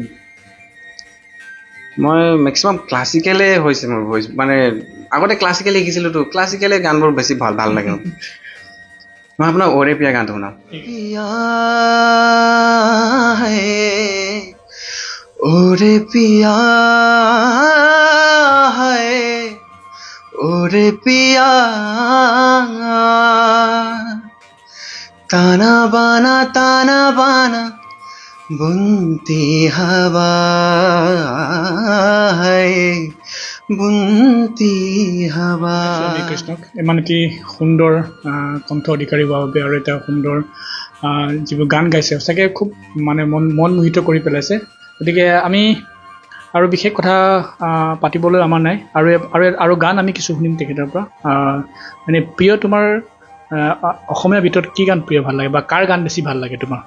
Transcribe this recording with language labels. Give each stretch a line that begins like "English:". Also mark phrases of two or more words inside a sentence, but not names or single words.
Assamese: মই মেক্সিমাম ক্লাছিকেলে হৈছে মোৰ ভইচ মানে আগতে ক্লাছিকেল শিকিছিলোঁ তো ক্লাছিকেলে গানবোৰ বেছি ভাল লাগে মই আপোনাৰ ওৰে পিয়া গানটো শুনাম
Hindi: ओ रे पिया ओ रे पिया ताना बाना बुनती हवा है बुनती हवा
Assamese: কৃষ্ণক ইমান এটি সুন্দৰ কণ্ঠ অধিকাৰী হোৱাৰ বাবে আৰু এটা সুন্দৰ যিবোৰ গান গাইছে সঁচাকৈ খুব মানে মন মোহিত কৰি পেলাইছে গতিকে আমি আৰু বিশেষ কথা পাতিবলৈ আমাৰ নাই আৰু গান আমি কিছু শুনিম তেখেতৰ পৰা মানে প্ৰিয় তোমাৰ অসমীয়া ভিতৰত কি গান প্ৰিয় ভাল লাগে বা কাৰ গান বেছি ভাল লাগে তোমাৰ